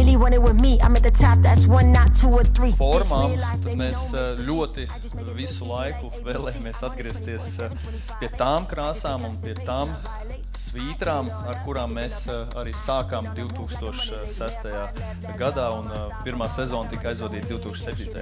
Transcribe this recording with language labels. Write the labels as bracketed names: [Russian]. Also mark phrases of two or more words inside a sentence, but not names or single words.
[English] want it with me. I'm at the top, that's 1, not 2 or 3. [Latvian] Formām, tad mēs ļoti visu laiku vēlējamies atgriezties pie tām krāsām un pie tām svītrām, ar kurām mēs arī sākām 2006. gadā, un pirmā sezona tika aizvadīta 2007.